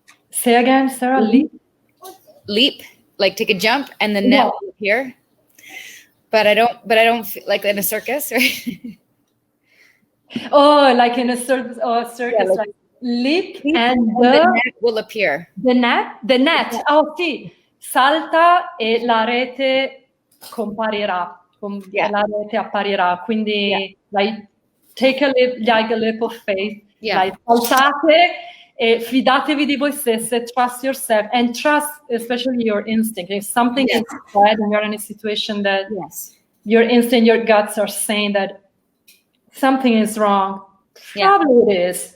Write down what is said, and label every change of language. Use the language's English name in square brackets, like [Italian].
[English] Say again, Sara. Leap, like take a jump and the net will appear. But I don't feel like in a circus, right? Oh, like in a circus, like leap and the net will appear. The net. [Italian] Oh sì, salta e la rete comparirà. La rete apparirà. [English] Quindi like take a leap of faith. Like [Italian] saltate e fidatevi di voi stesse, [English] trust yourself and trust especially your instinct. If something is bad and you're in a situation that your instinct, your guts are saying that something is wrong, probably it is.